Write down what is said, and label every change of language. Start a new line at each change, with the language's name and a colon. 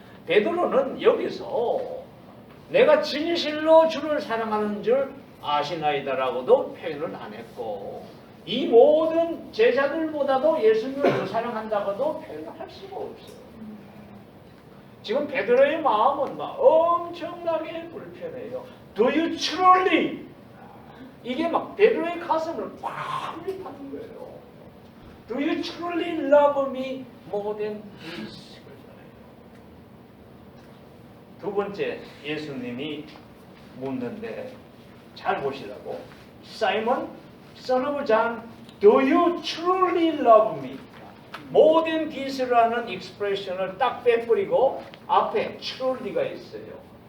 Korean: 베드로는 여기서 내가 진실로 주를 사랑하는 줄 아시나이다라고도 표현을 안 했고 이 모든 제자들보다도 예수님을 더 사랑한다고도 표현을 할 수가 없어요. 지금 베드로의 마음은 막 엄청나게 불편해요.
English: Do you truly?
Korean: 이게 막 베드로의 가슴을 꽉 밀타는 거예요.
English: Do you truly love me more than this?
Korean: 두 번째 예수님이 묻는데 잘 보시라고.
English: Simon, son of John, do you truly love me? more than this
Korean: 라는 익스프레션을 딱 빼버리고 앞에 truly가 있어요.